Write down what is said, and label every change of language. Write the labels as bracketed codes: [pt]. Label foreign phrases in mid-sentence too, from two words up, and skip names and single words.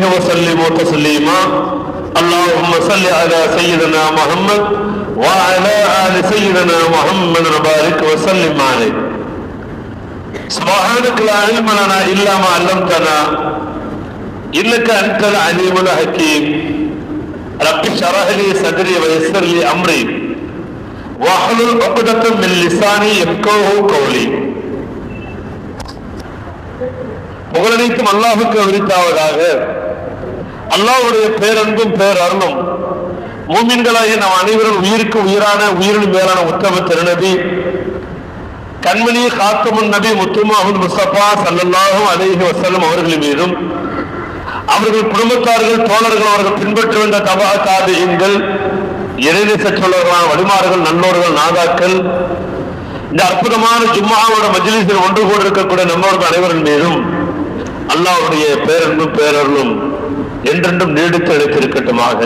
[ar] وسلموا تسليما اللهم صل على سيدنا محمد وعلى آل سيدنا محمد وبارك وسلم عليه سبحانك لا علم لنا إلا ما علمتنا إنك أنت العليم الحكيم رب اشرح لي صدري ويسر لي أمري واحلل عقدة من لساني يفقهوا قولي. [ta] புகழனைத்தும் அல்லாஹ்வுக்கு உரித்தாவதாக. அல்லாஹ்வுடைய பேரன்பும் பேரருளும் மூமின்களாகிய நம் அனைவரும் உயிருக்கு உயிரான உயிரின் மேலான உத்தம திருநபி கண்மணி காத்தமுன் நபி முத்துமாஹுல் முஸ்தபா [ar] صلى الله عليه وسلم [ta] அவர்கள் மீதும் அவர்கள் குடும்பத்தார்கள் தோழர்கள் அவர்கள் பின்பற்ற வேண்டிய தபா தாபிஈன்கள் இறைநேச சொல்லர்களான வழிமார்கள் நல்லோர்கள் நாதாக்கள் இந்த அற்புதமான ஜும்ஆவோட மஜ்லிஸில் ஒன்று கூட இருக்கக்கூடிய நம்மவர்கள் அனைவரின் மீதும் அல்லாஹ்வுடைய பேரன்பும் பேரருளும் என்றென்றும் நீடித்து எடுத்திருக்கட்டுமாக.